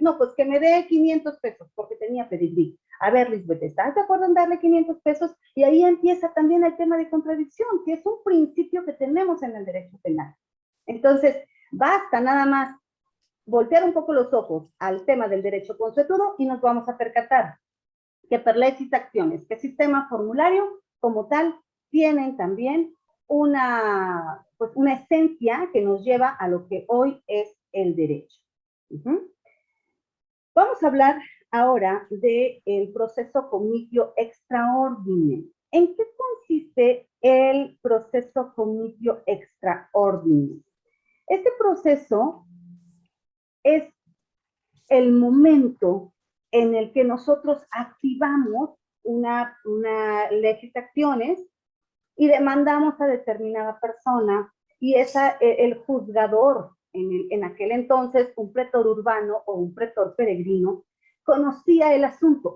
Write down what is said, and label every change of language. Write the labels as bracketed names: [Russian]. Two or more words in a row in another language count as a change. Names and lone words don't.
[Spanish] No, pues que me dé 500 pesos porque tenía pedigrí. A ver, Lisbeth, ¿estás de acuerdo en darle 500 pesos? Y ahí empieza también el tema de contradicción, que es un principio que tenemos en el derecho penal. Entonces, basta nada más voltear un poco los ojos al tema del derecho consuetudo y nos vamos a percatar que [Latin] per legis actiones, [Spanish] que sistema formulario como tal tienen también una esencia que nos lleva a lo que hoy es el derecho. Vamos a hablar ahora del proceso [Latin] cognitio extra ordine. [Spanish] ¿En qué consiste el proceso [Latin] cognitio extra ordine? [Spanish] Este proceso es el momento en el que nosotros activamos una [Latin] legis actiones [Spanish] y demandamos a determinada persona y el juzgador, en aquel entonces un pretor urbano o un pretor peregrino, conocía el asunto.